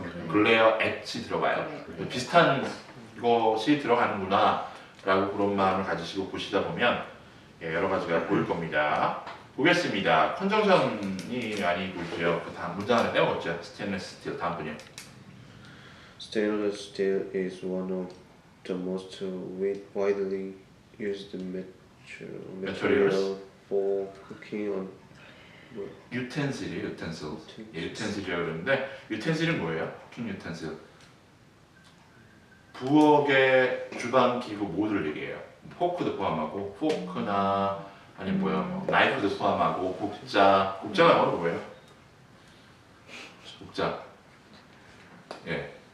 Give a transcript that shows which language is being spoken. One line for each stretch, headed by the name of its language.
Korean: 글레어 at이 들어가요. 비슷한 것이 들어가는구나 라고 그런 마음을 가지시고 보시다 보면 여러 가지가 보일 겁니다. 보겠습니다. 컨정션이 많이 보이고요. 그 다음 문장 하나 떼어먹죠. 스테인리스 스틸 다음 분이요.
English: Stainless steel is one of the most widely used material for cooking on
Korean: 유텐실이에요. 유텐실이라고 그러는데 유텐실은 뭐예요? 쿠킹 유텐실. 부엌의 주방 기구 모두를 얘기해요. 포크도 포함하고 포크나 아니면 뭐 나이프도 포함하고 국자가 영어로 뭐예요? 국자. 예.